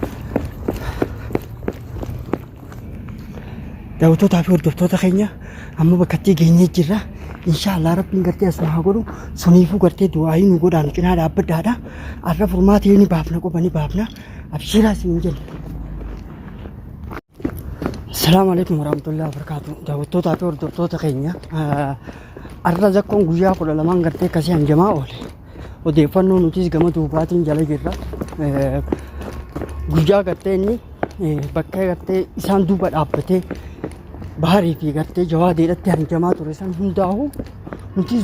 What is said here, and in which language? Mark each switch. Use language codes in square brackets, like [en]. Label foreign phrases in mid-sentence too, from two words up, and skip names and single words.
[om] daawwattootaa fi hordoftoota keenya amma bakkatti geenyee jirra inshallah rabbiin gartee asuma haa godhu suniifuu gartee du'aayii nu godhaan cinaa dhaabbadhaadha arra furmaatee ni baafna qopha ni baafna abshiraa siin jenna. [ar] السلام عليكم ورحمة الله وبركاته. [om] Daawwattootaa fi hordoftoota keenya arra zakkoon guyyaa 12 gartee akkasii hanjamaa oole odeeffannoo nutis gama duubaatiin jala jirra guyyaa gartee inni bakka gartee isaan duuba dhaabbatee baharii fi gartee jawaadeedhatti hanjamaa ture san hundaa'u nutis